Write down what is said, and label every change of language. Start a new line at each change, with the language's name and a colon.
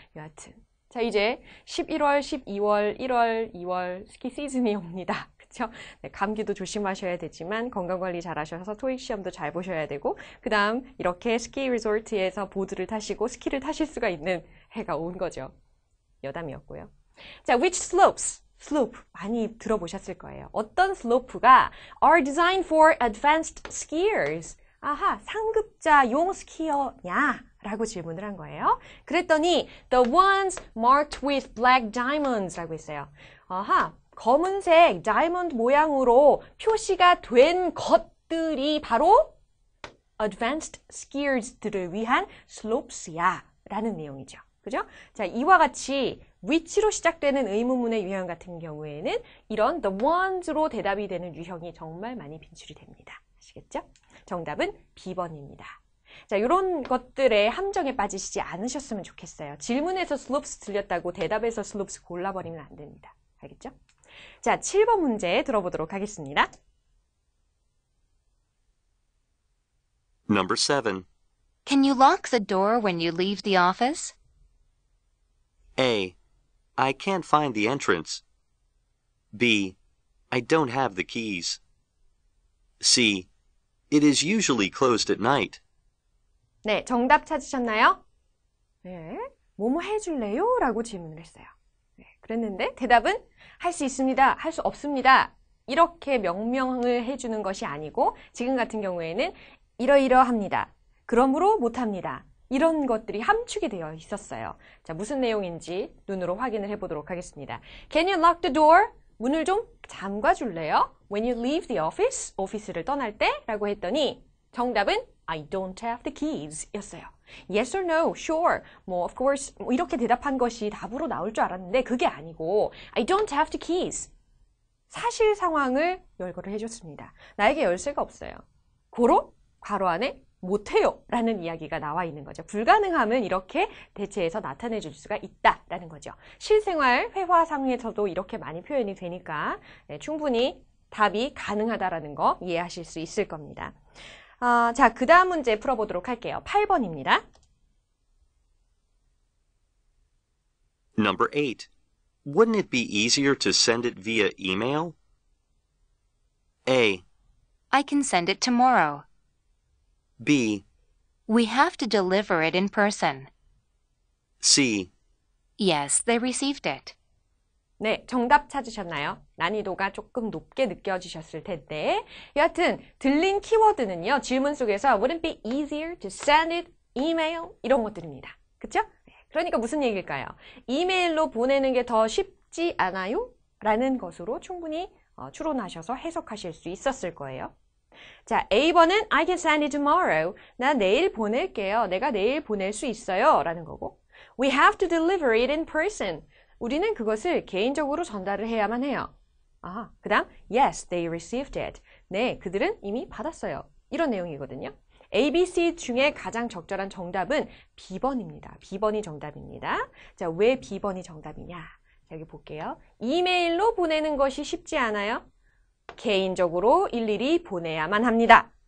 Korean: 여하튼 자, 이제 11월, 12월, 1월, 2월 스키 시즌이 옵니다. 그렇죠? 네, 감기도 조심하셔야 되지만 건강관리 잘 하셔서 토익 시험도 잘 보셔야 되고 그 다음 이렇게 스키 리조트에서 보드를 타시고 스키를 타실 수가 있는 해가 온 거죠. 여담이었고요. 자,
English: which slopes?
Korean: slope 많이 들어보셨을 거예요. 어떤 슬로프가
English: are designed for advanced skiers?
Korean: 아하, 상급자용 스키어냐? 라고 질문을 한 거예요. 그랬더니
English: the ones marked with black diamonds
Korean: 라고 했어요. 아하, 검은색 다이몬드 모양으로 표시가 된 것들이 바로
English: advanced skiers
Korean: 들을 위한 slopes야 라는 내용이죠. 그죠? 자, 이와 같이 which로 시작되는 의문문의 유형 같은 경우에는 이런 the ones로 대답이 되는 유형이 정말 많이 빈출이 됩니다. 아시겠죠? 정답은 B번입니다. 자, 이런 것들의 함정에 빠지시지 않으셨으면 좋겠어요. 질문에서 slopes 들렸다고 대답에서 slopes 골라버리면 안 됩니다. 알겠죠? 자, 7번 문제 들어보도록 하겠습니다.
English: Number 7. Can you lock the door when you leave the office? A. I can't find the entrance. B. I don't have the keys. C. It is usually closed at night.
Korean: 네, 정답 찾으셨나요? 네, 뭐뭐 해줄래요? 라고 질문을 했어요. 네, 그랬는데 대답은 할 수 있습니다. 할 수 없습니다. 이렇게 명명을 해주는 것이 아니고 지금 같은 경우에는 이러이러합니다. 그러므로 못합니다. 이런 것들이 함축이 되어 있었어요. 자, 무슨 내용인지 눈으로 확인을 해보도록 하겠습니다.
English: Can you lock the door?
Korean: 문을 좀 잠가줄래요?
English: When you leave the office,
Korean: 오피스를 떠날 때 라고 했더니 정답은
English: I don't have the keys
Korean: 였어요.
English: Yes or no, sure, of course
Korean: 이렇게 대답한 것이 답으로 나올 줄 알았는데 그게 아니고
English: I don't have the keys.
Korean: 사실 상황을 열거를 해줬습니다. 나에게 열쇠가 없어요. 고로 괄호 안에 못해요 라는 이야기가 나와 있는 거죠. 불가능함은 이렇게 대체해서 나타내 줄 수가 있다라는 거죠. 실생활 회화상에서도 이렇게 많이 표현이 되니까 충분히 답이 가능하다라는 거 이해하실 수 있을 겁니다. 자, 그 다음 문제 풀어보도록 할게요. 8번입니다.
English: Number 8. Wouldn't it be easier to send it via email? A. I can send it tomorrow. B. We have to deliver it in person. C. Yes, they received it.
Korean: 네, 정답 찾으셨나요? 난이도가 조금 높게 느껴지셨을 텐데 여하튼 들린 키워드는요. 질문 속에서
English: wouldn't it be easier to send it, email
Korean: 이런 것들입니다. 그쵸? 그러니까 무슨 얘기일까요? 이메일로 보내는 게 더 쉽지 않아요? 라는 것으로 충분히 추론하셔서 해석하실 수 있었을 거예요. 자, A번은
English: I can send it tomorrow.
Korean: 나 내일 보낼게요. 내가 내일 보낼 수 있어요. 라는 거고
English: We have to deliver it in person.
Korean: 우리는 그것을 개인적으로 전달을 해야만 해요. 그 다음
English: Yes, they received it.
Korean: 네, 그들은 이미 받았어요. 이런 내용이거든요. A, B, C 중에 가장 적절한 정답은 B번입니다. B번이 정답입니다. 자, 왜 B번이 정답이냐? 자, 여기 볼게요. 이메일로 보내는 것이 쉽지 않아요? 개인적으로 일일이 보내야만 합니다.